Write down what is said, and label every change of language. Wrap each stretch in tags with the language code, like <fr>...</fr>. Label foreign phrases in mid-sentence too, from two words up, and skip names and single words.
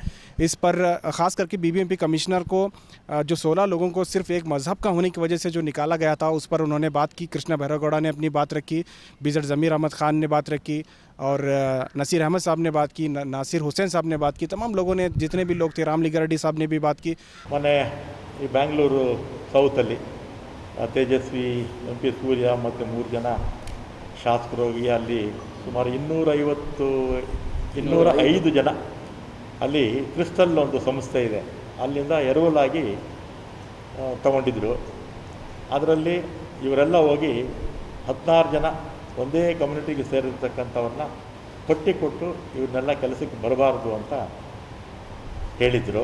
<hi>इस पर ख़ास करके बीबीएमपी कमिश्नर को जो 16 लोगों को सिर्फ एक मज़हब का होने की वजह से जो निकाला गया था उस पर उन्होंने बात की। कृष्णा बैरेगौड़ा ने अपनी बात रखी, बीजेड ज़मीर अहमद खान ने बात रखी और नसीर अहमद साहब ने बात की, नासिर हुसैन साहब ने बात की। तमाम लोगों ने, जितने भी लोग थे, रामलिंगा रेड्डी साहब ने भी बात की।</hi> <kn>मैंने बेंगलूरू साउथಲ್ಲಿ ತೇಜಸ್ವಿ ಎಂ ಪಿ ಸೂರ್ಯ ಮತ್ತು 3 ಜನ ಶಾಸಕರು ಹೋಗಿ ಅಲ್ಲಿ ಸುಮಾರು 205 ಜನ ಅಲ್ಲಿ ಕ್ರಿಸ್ಟಲ್ ಒಂದು ಸಂಸ್ಥೆ ಇದೆ, ಅಲ್ಲಿಂದ ಎರವಲಾಗಿ ತಗೊಂಡಿದ್ದರು. ಅದರಲ್ಲಿ ಇವರೆಲ್ಲ ಹೋಗಿ 16 ಜನ ಒಂದೇ ಕಮ್ಯುನಿಟಿಗೆ ಸೇರಿರ್ತಕ್ಕಂಥವ್ರನ್ನ ಪಟ್ಟಿ ಕೊಟ್ಟು ಇವ್ರನ್ನೆಲ್ಲ ಕೆಲಸಕ್ಕೆ ಬರಬಾರ್ದು ಅಂತ ಹೇಳಿದರು.</kn>